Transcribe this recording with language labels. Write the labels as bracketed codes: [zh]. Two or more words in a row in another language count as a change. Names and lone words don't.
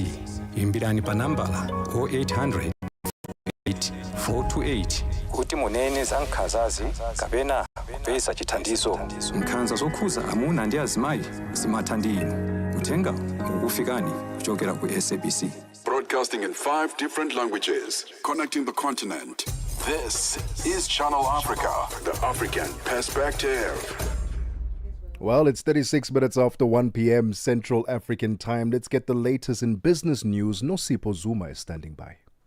[ny] Imbirani pa nambala 0800 428 kuti munene za nkhanzazi kapena kupeza chithandizo. Nkhanza zokhuza amuna ndi azimayi zimatha ndi inu. Uthenga ukufikani kuchokera ku SABC. [en] Broadcasting in 5 different languages, connecting the continent. This is Channel Africa, the African Perspective. Well, it's 36 minutes after 1 p.m. Central African Time. Let's get the latest in business news. Nosipho Zuma is standing by.